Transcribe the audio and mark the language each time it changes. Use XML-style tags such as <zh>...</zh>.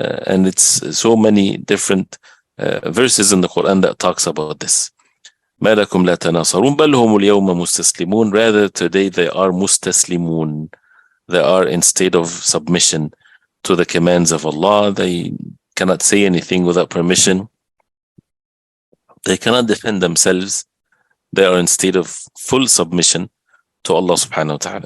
<en>And it's so many different verses in the Quran that talks about this.</en> <ar>ما لكم لا تناصرون بل هم اليوم مستسلمون.</ar> <en>Rather, today they are مستسلمون. They are in state of submission to the commands of Allah. They cannot say anything without permission. They cannot defend themselves. They are in state of full submission to Allah subhanahu wa ta'ala.</en>